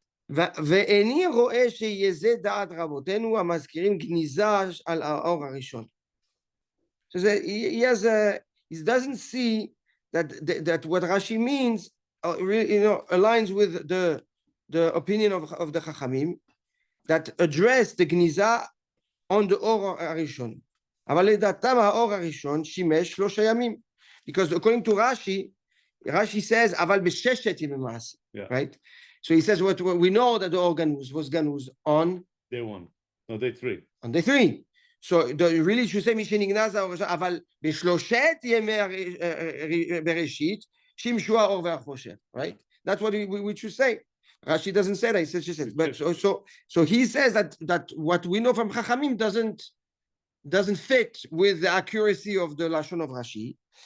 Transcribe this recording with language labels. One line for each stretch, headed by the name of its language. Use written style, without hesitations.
Hebrew: ואיני רואה שיהיה זה דעת רבותינו המזכירים גניזה על האור הראשון.
English: So he doesn't see that what Rashi means really, aligns with the opinion of the Chachamim that address the גניזה on the אור הראשון.
Hebrew: אבל לדעתם האור הראשון שימש 3 ימים.
English: Because according to Rashi says,
Hebrew: אבל בששת ימי מעשה,
English: right? So he says, what we know that the Organus was Ganuz on Day 1. No, day 3. on day 3. So really should say,
Hebrew: משנגנז האור הראשון, אבל בשלושת ימי בראשית, שימשו האור והחושך, right?
English: That's what we should say. Rashi doesn't say that, he says, but so he says that what we know from Chachamim doesn't fit with the accuracy of the Lashon of Rashi.